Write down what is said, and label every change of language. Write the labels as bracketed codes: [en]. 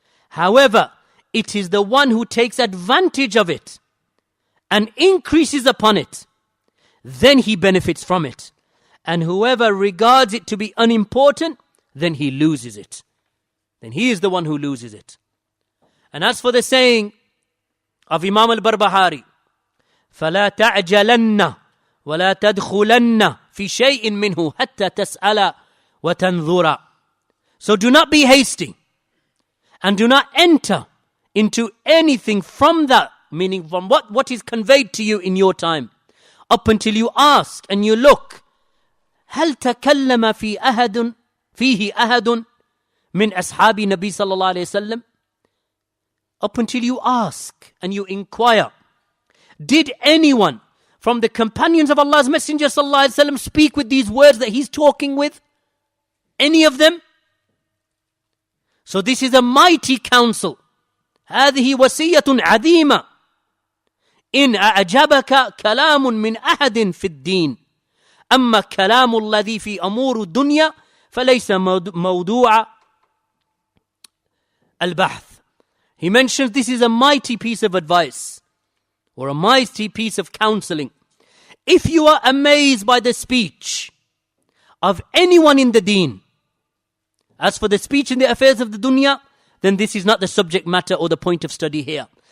[en] However, it is the one who takes advantage of it and increases upon it, then he benefits from it. And whoever regards it to be unimportant, then he loses it. Then he is the one who loses it. And as for the saying of Imam al-Barbaharee, [ar] فَلَا تَعْجَلَنَّ وَلَا تَدْخُلَنَّ فِي شَيْءٍ مِّنْهُ حَتَّى تَسْأَلَ وَتَنْظُرَ. [en] So do not be hasty and do not enter into anything from that, meaning from what is conveyed to you in your time, up until you ask and you look, [ar] هل تكلم فيه أحد من أصحاب النبي صلى الله عليه وسلم? [en] Up until you ask and you inquire, did anyone from the companions of Allah's Messenger صلى الله عليه وسلم speak with these words that he's talking with? Any of them? So this is a mighty counsel. [ar] هذه وصية عظيمة. إن أعجبك كلام من أحد في الدين أما كلام الذي في أمور الدنيا فليس موضوع البحث. [en] He mentions this is a mighty piece of advice or a mighty piece of counseling. If you are amazed by the speech of anyone in the deen, as for the speech in the affairs of the dunya, then this is not the subject matter or the point of study here.